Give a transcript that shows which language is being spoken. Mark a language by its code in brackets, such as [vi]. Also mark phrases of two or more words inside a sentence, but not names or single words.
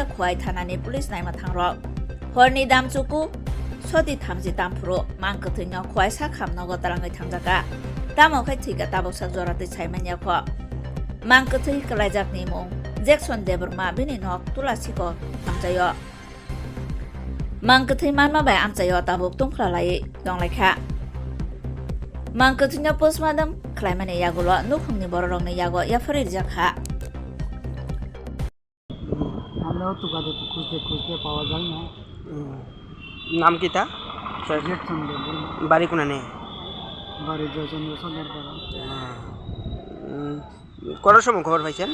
[trp] khuai thanani police naima thangrok horni damchuku sodi thamji damphuro mangkethoi no khuai sakham nogo tarangai thangjaka tamo khai thika tabok sak jorate chaimanya kho mangkethoi klaijak ni mung Jackson Deborma bini nok tulasiko amchayo mangkethoi manma bai amchayo tabok tongkhlai donglaikha mangkethoi no postmortem khlaimani yagulo nukhungni bororokni yago yafari jakha [bn] আমরাও তো গাড়ি খুঁজতে খুঁজতে পাওয়া যায় না নাম কি তা Jackson Deborma বাড়ি কোনানে বাড়ি জয়চন্দ্র সদরপাড়া কটার সময় খবর পাইছেন